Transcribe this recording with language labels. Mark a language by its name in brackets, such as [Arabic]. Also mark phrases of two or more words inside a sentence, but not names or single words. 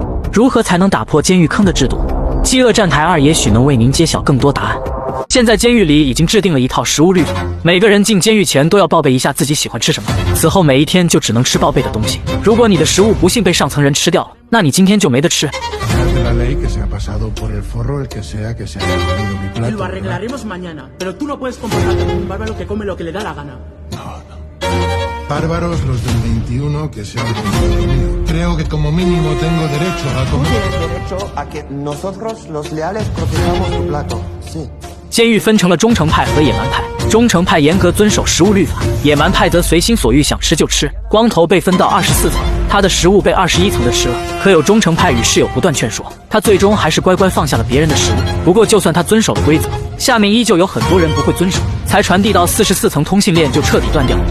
[Chinese] 如何才能打破监狱坑的制度？饥饿站台2也许能为您揭晓更多答案。现在监狱里已经制定了一套食物律法，每个人进监狱前都要报备一下自己喜欢吃什么，此后每一天就只能吃报备的东西。如果你的食物不幸被上层人吃掉了，那你今天就没得吃。 [Spanish] Bárbaros los del 21 que se han comido. Creo que como mínimo tengo derecho a comer. Tú tienes derecho a que nosotros los leales protejamos tu plato. Sí. [Chinese] 监狱分成了忠诚派和野蛮派，忠诚派严格遵守食物律法，野蛮派则随心所欲，想吃就吃。光头被分到24层，他的食物被21层的吃了，可有忠诚派与室友不断劝说，他最终还是乖乖放下了别人的食物。不过就算他遵守了规则，下面依旧有很多人不会遵守，才传递到44层，通信链就彻底断掉了。